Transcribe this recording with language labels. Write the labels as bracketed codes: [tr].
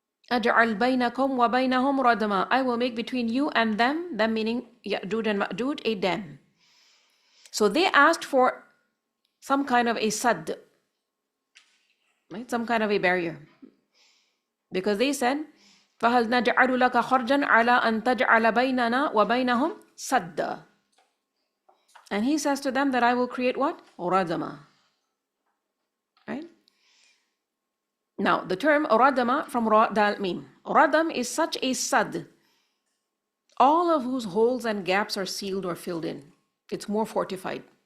[ar] أَجْعَلْ بَيْنَكُمْ وَبَيْنَهُمْ رَدْمًا. [en] I will make between you and them meaning Ya'juj and Ma'juj, a dam. So they asked for some kind of a sadd, right? Some kind of a barrier. Because they said, [ar] فَهَلْ نَجْعَلُ لَكَ خَرْجًا عَلَىٰ أَن تَجْعَلَ بَيْنَنَا وَبَيْنَهُمْ سَدًّا. [en] And he says to them that I will create what? Radama. Right? Now, the term radama from ra dal mim. Radam is such a sad, all of whose holes and gaps are sealed or filled in. It's more fortified.